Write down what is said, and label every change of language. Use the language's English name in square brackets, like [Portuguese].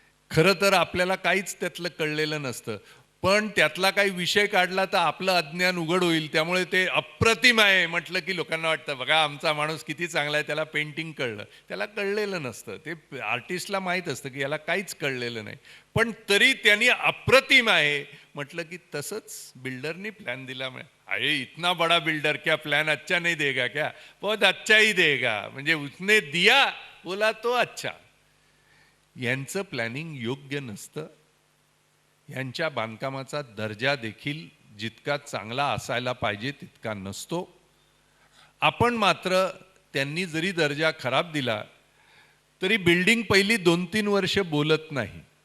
[Marathi] खरं तर आपल्याला काहीच त्यातलं कळलेलं नसतं. पण त्यातला काही विषय काढला तर आपलं अज्ञान उघड होईल. त्यामुळे ते अप्रतिम आहे म्हटलं की लोकांना वाटतं बघा आमचा माणूस किती चांगला आहे, त्याला पेंटिंग कळलं. त्याला कळलेलं नसतं. ते आर्टिस्टला माहीत असतं की याला काहीच कळलेलं नाही. पण तरी त्यांनी अप्रतिम आहे म्हटलं की तसंच बिल्डरनी प्लॅन दिला. [Hindi] अरे इतना बड़ा बिल्डर क्या प्लॅन अच्छा नहीं देगा क्या? बहुत अच्छा ही देगा. [Marathi] म्हणजे [Hindi] उसने दिया बोला तो अच्छा. [Marathi] यांचं प्लॅनिंग योग्य नसतं. यांच्या बांधकामाचा दर्जा देखील जितका चांगला असायला पाहिजे तितका नसतो. आपण मात्र त्यांनी जरी दर्जा खराब दिला तरी बिल्डिंग पहिली 2-3 वर्ष बोलत नाही.